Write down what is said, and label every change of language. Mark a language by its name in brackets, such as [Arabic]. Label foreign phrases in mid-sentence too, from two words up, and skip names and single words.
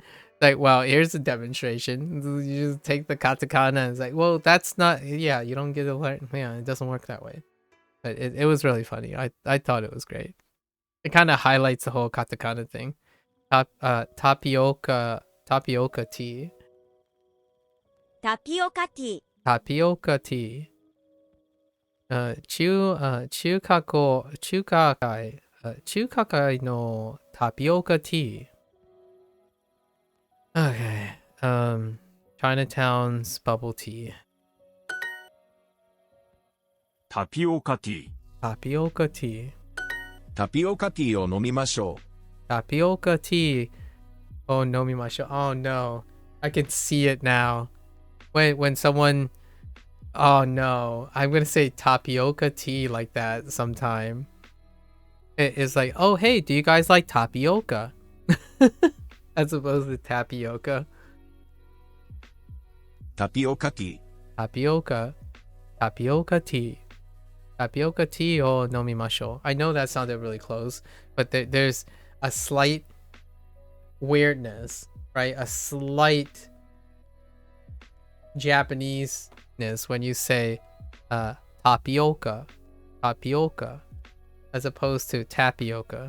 [English] Like, well, here's a demonstration. You just take the katakana and it's like, well, that's not, yeah, you don't get to learn. Yeah, it doesn't work that way. But it was really funny. I thought it was great. It kind of highlights the whole katakana thing. Tapioca tea. [Japanese] タピオカティー [English] Tapioca tea. [Japanese] 中華街のタピオカティー. [English] Okay. Chinatown's bubble tea. [Japanese] タピオカティー。 [English] Tapioca tea. [Japanese] タピオカティーを飲みましょう。 [English] Tapioca tea. Oh, nomimasho. Oh no. I can see it now. When someone, oh no, I'm gonna say tapioca tea like that sometime. It's like, oh hey, do you guys like tapioca? As opposed to tapioca. [Japanese] タピオカティー。 [English] Tapioca tea. Tapioca tea or nomimasho. I know that sounded really close, but there's a slight weirdness, right? A slight Japanese-ness when you say tapioca, as opposed to tapioca.